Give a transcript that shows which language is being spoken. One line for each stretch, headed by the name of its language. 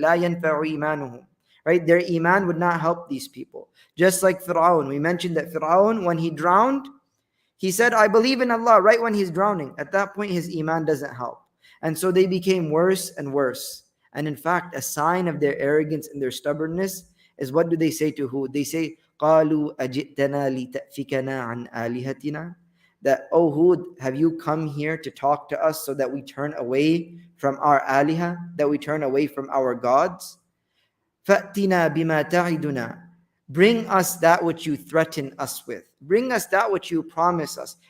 English: La yanfa'u imanuhum. Right? Their iman would not help these people. Just like Fir'aun. We mentioned that Fir'aun, when he drowned, he said, I believe in Allah, right when he's drowning. At that point, his iman doesn't help. And so they became worse and worse. And in fact, a sign of their arrogance and their stubbornness is, what do they say to Hud? They say,
Arabic: قَالُوا أَجِئْتَنَا لِتَأْفِكَنَا عَنْ آلِهَتِنَا.
English: That, oh Hud, have you come here to talk to us so that we turn away from our aliha, that we turn away from our gods?
Arabic: فَأْتِنَا بِمَا تَعِدُنَا.
English: Bring us that which you threaten us with. Bring us that which you promise us.